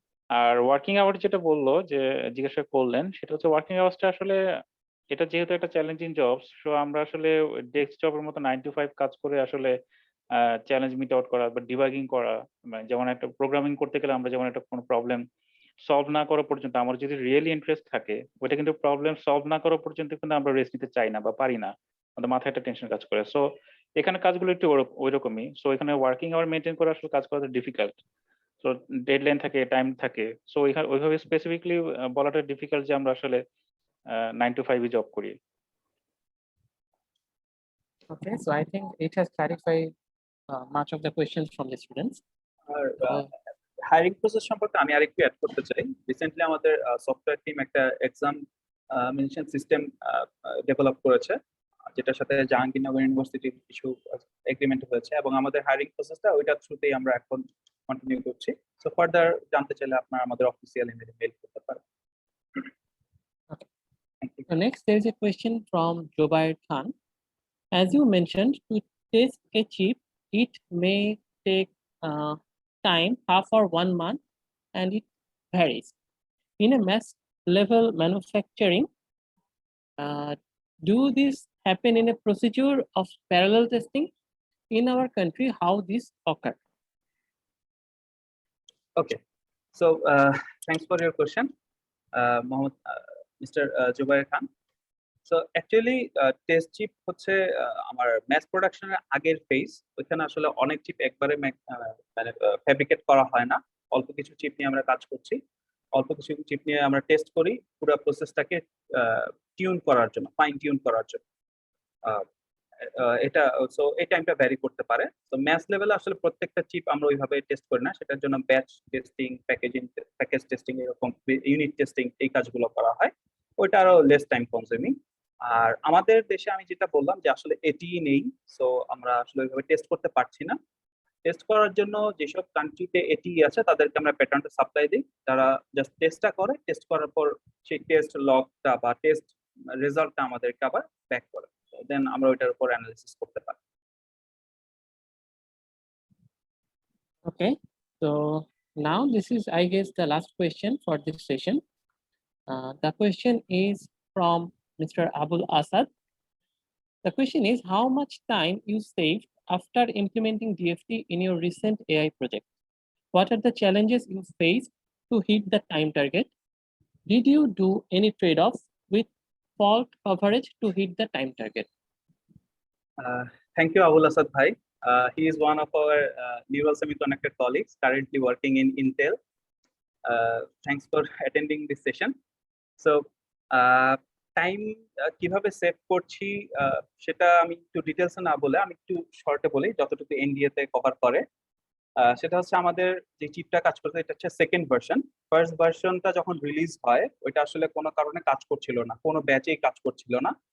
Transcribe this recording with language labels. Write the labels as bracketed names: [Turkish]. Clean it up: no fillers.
[Bangla] Are working hour যেটা বললো যে জিজ্ঞাসা করলেন, সেটা হচ্ছে ওয়ার্কিং আওয়ার্সটা আসলে এটা যেহেতু একটা চ্যালেঞ্জিং জব, সো আমরা আসলে ডেস্ক জবের মতো 9 to 5 কাজ করে আসলে চ্যালেঞ্জ মিট আউট করা বা ডিবাগিং করা, মানে যেমন একটা প্রোগ্রামিং করতে গেলে আমরা যেমন একটা কোনো প্রবলেম সলভ না করা পর্যন্ত আমার যদি রিয়েলি ইন্টারেস্ট থাকে, ওইটা কিন্তু প্রবলেম সলভ না করা পর্যন্ত কিন্তু আমরা রেস্ট নিতে চাই না বা পারি না, আমাদের মাথায় একটা টেনশন কাজ করে। সো এখানে কাজগুলো একটু ওইরকমই। সো এখানে ওয়ার্কিং আওয়ার মেনটেন করা আসলে কাজ করাটা ডিফিকাল্ট। সো ডেডলাইন থাকে, টাইম থাকে, সো ওইভাবে স্পেসিফিকলি বলাটা ডিফিকাল্ট যে আমরা আসলে 9 to 5 জব করি। [English] Okay, so I think it has clarified much of the questions from the students. [Bangla] আর [English] So, [Bangla] hiring process সম্পর্কে আমি আরেকটু অ্যাড করতে চাই। রিসেন্টলি আমাদের সফটওয়্যার টিম একটা এক্সাম মেনশন সিস্টেম ডেভেলপ করেছে, যেটার সাথে জাহাঙ্গীরনগর ইউনিভার্সিটির কিছু এগ্রিমেন্ট হয়েছে, এবং আমাদের হায়ারিং প্রসেসটা ওইটার থ্রুতেই আমরা এখন কন্টিনিউ করছি। সো ফার্দার জানতে চাইলে আপনারা আমাদের অফিসিয়াল ইমেইলে মেইল করতে পারেন। [English] Okay. Thank you. so next there is a question from Jobair Khan. As you mentioned, to test a chip, it may take time, half or 1 month, and it varies. In a mass level manufacturing, do this happen in a procedure of parallel testing? In our country, how this occur? Okay, so thanks for your question, Mohammed, Mr. Jubair Khan. [Bangla] So actually test chip হচ্ছে আমার mass প্রোডাকশনের আগের phase. ওইখানে আসলে অনেক chip একবারে মানে fabricate করা হয় না, অল্প কিছু চিপ নিয়ে আমরা কাজ করছি, অল্প কিছু চিপ নিয়ে আমরা টেস্ট করি পুরো প্রসেসটাকে টিউন করার জন্য, ফাইন টিউন করার জন্য। এটা সো এই টাইমটা ভ্যারি করতে পারে। তো ম্যাস লেভেলে আসলে প্রত্যেকটা চিপ আমরা ওইভাবে টেস্ট করি না, সেটার জন্য ব্যাচ টেস্টিং, প্যাকেজ টেস্টিং, এরকম ইউনিট টেস্টিং, এই কাজগুলো করা হয়। ওইটা আরো লেস টাইম কনজিউমিং। আর আমাদের দেশে আমি যেটা বললাম যে আসলে এটি নেই, সো আমরা আসলে ওইভাবে টেস্ট করতে পারছি না। টেস্ট করার জন্য যেসব কান্ট্রিতে এটি আছে তাদেরকে আমরা প্যাটার্নটা সাপ্লাই দিই, তারা জাস্ট টেস্টটা করে, টেস্ট করার পর সেই টেস্ট লগটা বা টেস্ট রেজাল্টটা আমাদেরকে আবার ব্যাক করে, দেন আমরা ওইটার উপর অ্যানালিসিস করতে পারি। [English] Okay, so now this is, I guess, the last question for this session. The question is from Mr. Abul Asad. The question is, how much time you saved after implementing DFT in your recent AI project? What are the challenges you faced to hit the time target? Did you do any trade-offs with fault coverage to hit the time target? Thank you, Abul Asad Bhai. He is one of our neural semiconductor colleagues currently working in Intel. Thanks for attending this session. [Bangla] So, time কিভাবে save করছি সেটা আমি একটু ডিটেলসে না বলে আমি একটু শর্টে বলি, যতটুকু এনডিএ তে কভার করে। সেটা হচ্ছে আমাদের যে চিপটা কাজ করছে এটা হচ্ছে সেকেন্ড ভার্সন। ফার্স্ট ভার্সনটা যখন রিলিজ হয় ওইটা আসলে কোনো কারণে কাজ করছিল না, কোনো ব্যাচেই কাজ করছিল না।